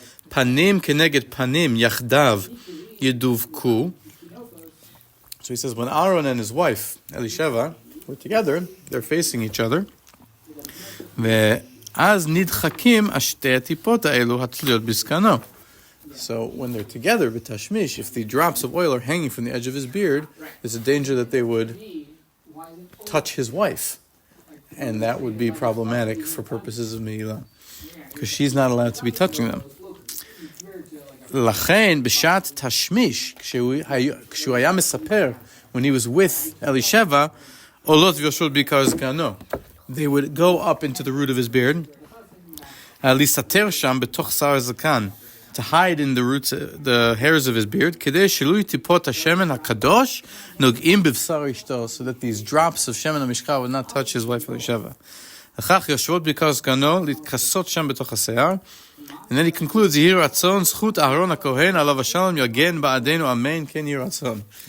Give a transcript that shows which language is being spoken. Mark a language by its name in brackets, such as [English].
[Hebrew] Panim keneged panim yachdav yeduvku. [English] So he says when Aharon and his wife Elisheva were together, they're facing each other. [Hebrew] ואז נדחקים השתי הטיפות האלו התלויות בזקנו. [English] So when they're together, b'tashmish, if the drops of oil are hanging from the edge of his beard, there's a danger that they would touch his wife. And that would be problematic for purposes of Me'ilah, because she's not allowed to be touching them. [Hebrew] לכן, בשעת תשמיש, כשהוא היה מספר, [English] when he was with Elisheva, [Hebrew] עולות ויושבות בעיקר זקנו. [English] They would go up into the root of his beard, [Hebrew] להסתתר שם בתוך שר הזקן, [English] to hide in the roots, the hairs of his beard, [Hebrew] כדי שלא טיפות השמן הקדוש נוגעים בבשר אשתו, [English] so that these drops of shemen המשחה would not touch his wife Elisheva. [Hebrew] לכך יושבות בעיקר זקנו, להתכסות שם בתוך השיער. [English] And then he concludes, [Hebrew] יהי רצון, זכות אהרון הכהן, עליו השלום, יגן בעדנו, אמן, כן יהי רצון.